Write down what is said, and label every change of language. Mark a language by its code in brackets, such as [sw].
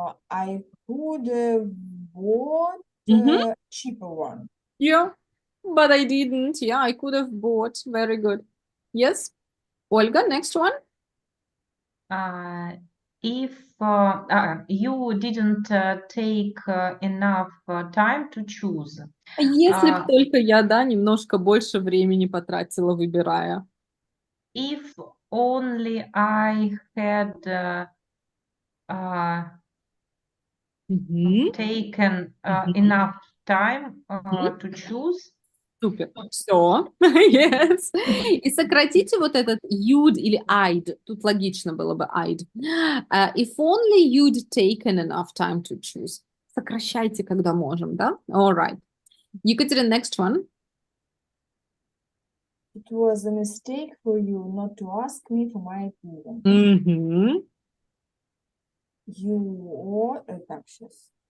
[en] I could have bought a cheaper one. Yeah, but I didn't. Yeah, I could have bought. Very good. Yes. Olga, next one. If you didn't take enough time to choose. [ru] Если б только я, да, немножко больше времени потратила, выбирая. [en] If only I had taken enough time to choose. [ru] Супер. Все. Yes. И сократите вот этот you'd или I'd. Тут логично было бы I'd. [en] If only you'd taken enough time to choose. [ru] Сокращайте, когда можем, да? [en] All right. Екатерина, next one. It was a mistake for you not to ask me for my opinion. Mm-hmm. [ru] You так, сейчас.